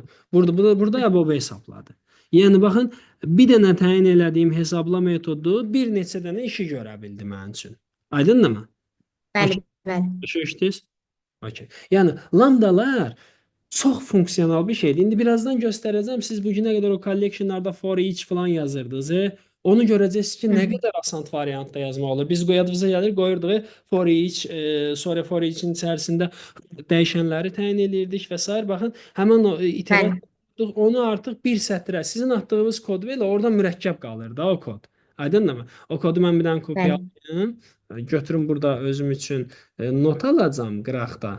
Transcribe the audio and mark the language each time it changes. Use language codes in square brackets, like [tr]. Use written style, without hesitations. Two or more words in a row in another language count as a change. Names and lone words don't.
[az] Burada əbabı hesabladı. Yəni baxın, bir dənə təyin elədiyim hesabla metodu bir neçə dənə işi görə bildi mənim üçün. Aydındır mı? Bəli, Okey. bəli. Başa düşdünüz? Okey. Yəni lambdalar çox funksional bir şeydir. İndi birazdan göstərəcəm. Siz bu günə qədər o collectionlarda [en] for each [az] falan yazırdınız. Onu görəcəksiniz ki, Hı nə -hı. qədər asan variantda yazmaq olur. Biz yadımıza gəlir, qoyurduq [en] for each, [az] sonra [en] for each-in [az] içərisində dəyişənləri təyin eləyirdik və s. Baxın, həmin o Bəli, iterasiya onu artıq bir sətrə sizin atdığınız kod belə orada mürəkkəb qalır da o kod. Aydındır mı? O kodu mən bir dənə bəli, kopyalayım. Götürüm burada özüm üçün not alacağam qıraqda.